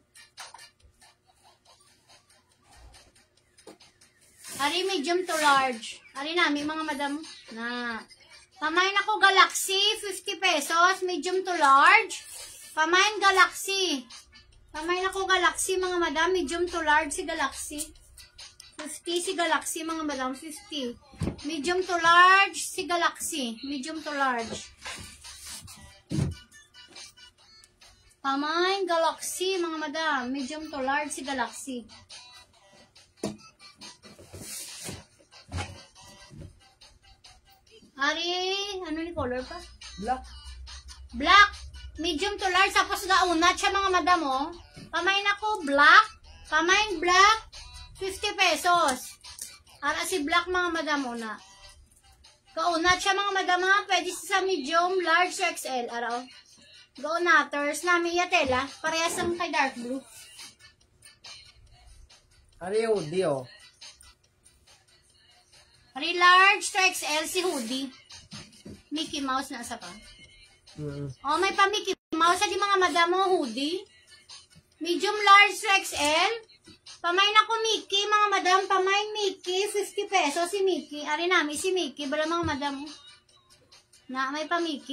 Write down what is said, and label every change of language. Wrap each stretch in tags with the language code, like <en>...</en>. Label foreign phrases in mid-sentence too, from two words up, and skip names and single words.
<en>Ari medium to large.</en> <hil>Ari namin mga madam na. Pamain ako Galaxy 50 pesos.</hil> <en>Medium to large.</en> <hil>Pamain Galaxy. Pamain ako Galaxy mga madam.</hil> <en>Medium to large</en> <hil>si Galaxy. 50 si Galaxy mga madam. 50.</hil> <en>Medium to large si Galaxy. Medium to large.</en> <hil>Pamain Galaxy mga madam. Medium to large si Galaxy. Ari, ano ni color pa? Black.</hil> <en>Black. Medium to large.</en> <hil>Tapos gaunat siya mga madam oh. Pamain ako black. Pamain black. 50 pesos. Ara si black mga madam oh na. Gaunat siya mga madam ha. Pwede sa medium, large, XL. Ara oh. Gaunaters. Nami yatela. Parehas ang kay dark blue. Ari hoodie oh. Ari</hil> <en>large to XL</en> <hil>si hoodie. Mickey Mouse na sa pa. Oh, may pa Mickey Mouse sa di mga madam mo hoodie.</hil> <en>Medium large to XL.</en> <hil>Pamain ako Mickey mga madam. Pamain Mickey 50 pesos si Mickey. Ari namin si Mickey. Bala mga madam mo. Na may pa Mickey.</hil>